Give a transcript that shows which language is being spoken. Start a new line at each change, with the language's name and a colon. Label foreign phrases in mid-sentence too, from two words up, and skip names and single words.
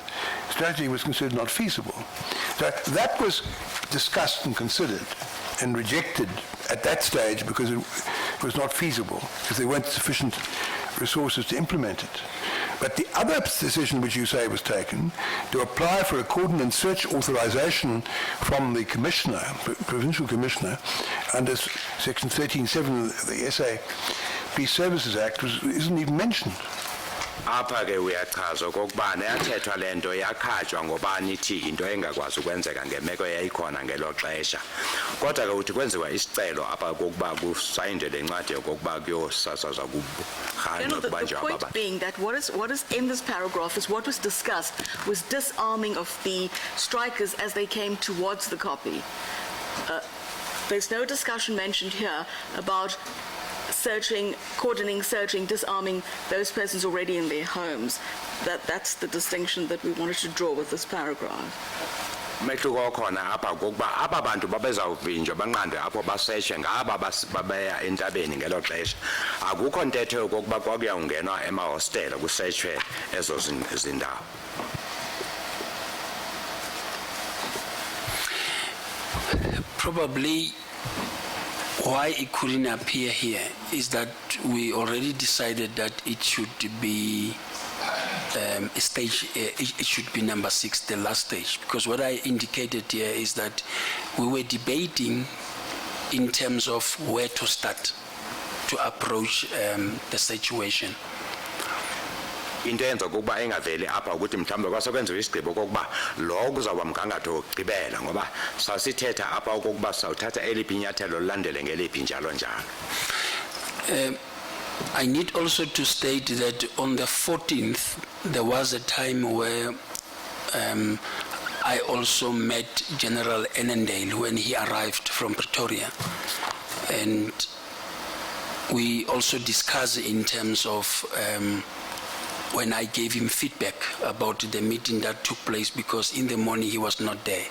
English: Strategy was considered not feasible. So that was discussed and considered and rejected at that stage because it was not feasible, because there weren't sufficient resources to implement it. But the other decision which you say was taken, to apply for a cordon and search authorization from the commissioner, provincial commissioner, under section 13.7 of the SABC Services Act, isn't even mentioned.
Xhosa: Apha ke uyachaza okokuba neyathethwa le nto yakhatywa ngobani ithi into engakwazi ukwenzeka ngemeko eyayikhona ngelo xesha. Kodwa ke uthi kwenziwa isicelo apha kokuba kusayinjwe le ncwadi yokokuba kuyosasazwa kuhanjwa kubanjwa
English: The point being that what is in this paragraph is what was discussed was disarming of the strikers as they came towards the copy. There's no discussion mentioned here about searching, cordoning, searching, disarming those persons already in their homes. That's the distinction that we wanted to draw with this paragraph.
Xhosa: Umehluko okhona apha kokuba aba bantu babezawuvinjwa banqandwe apho basetshe ngaba babeya entabeni ngelo xesha. Akukho ntetho yokokuba kwakuyawungenwa emahostela kusetshwe ezo zindawo.
English: Probably why it couldn't appear here is that we already decided that it should be a stage, it should be number 6, the last stage. Because what I indicated here is that we were debating in terms of where to start to approach the situation.
Xhosa: Into eyenza ukuba engaveli apha ukuthi mhlawumbe kwasekwenziwa isigqibo kokuba lo kuzawuba mgangatho wokugqibela ngoba sasithetha apha okokuba sawuthatha eliphi inyathelo lilandele ngeliphi njalo njalo.
English: I need also to state that on the 14th there was a time where I also met General Annandale when he arrived from Pretoria, and we also discussed in terms of when I gave him feedback about the meeting that took place, because in the morning he was not there.